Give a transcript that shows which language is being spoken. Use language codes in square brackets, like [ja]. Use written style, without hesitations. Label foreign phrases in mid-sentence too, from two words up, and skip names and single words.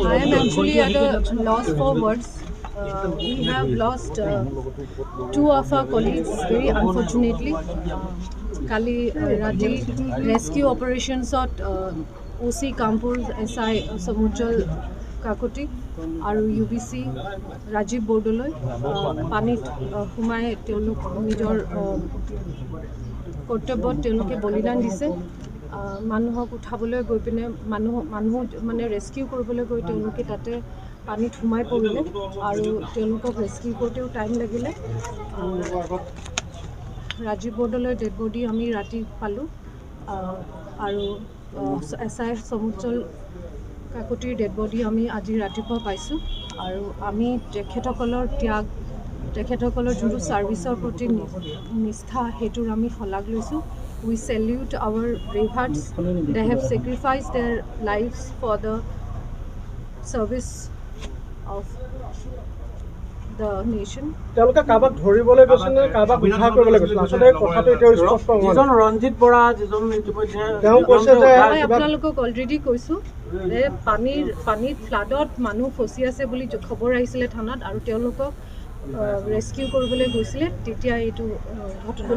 [en] I am actually at a loss for words. We have lost two of our colleagues very unfortunately. [as] কালি ৰাতি [en] rescue operations at OC Kampur [as] SI Samuchal Kakoti আৰু UBC Rajiv Bordoloi পানীত সোমাই তেওঁলোক নিজৰ কৰ্তব্যত তেওঁলোকে বলিদান দিছে মানুহক উঠাবলৈ গৈ পিনে মানুহ মানে ৰেস্কিউ কৰিবলৈ গৈ তেওঁলোকে তাতে পানীত সোমাই পৰিলে আৰু তেওঁলোকক ৰেস্কিউ কৰোঁতেও টাইম লাগিলে ৰাজীৱ বৰ্ডলৈ [en] dead body [as] আমি ৰাতি পালোঁ আৰু SI সমুচল কাকতিৰ [en] dead body [as] আমি আজি ৰাতিপুৱা পাইছোঁ আৰু আমি তেখেতসকলৰ ত্যাগ তেখেতসকলৰ যোনটো ছাৰ্ভিচৰ প্ৰতি নিষ্ঠা সেইটোৰ আমি শলাগ লৈছোঁ [en] We salute our brave hearts. They have sacrificed their lives for the service of the nation. [as] তেওঁলোকে কাবাক ধৰিবলৈ গৈছে নে কাবাক উদ্ধাৰ কৰিবলৈ গৈছে আসলে কথাটো এতিয়া স্পষ্ট হোৱা নাই যিজন ৰঞ্জিত বৰা যিজন ইতিমধ্যে তেওঁ কৈছে যে মই আপোনালোকক অলৰেডি কৈছোঁ যে পানীত ফ্লাডত মানুহ ফচি আছে বুলি খবৰ আহিছিলে থানাত আৰু তেওঁলোকক ৰেস্কিউ কৰিবলৈ গৈছিলে তেতিয়া এইটো ঘটনা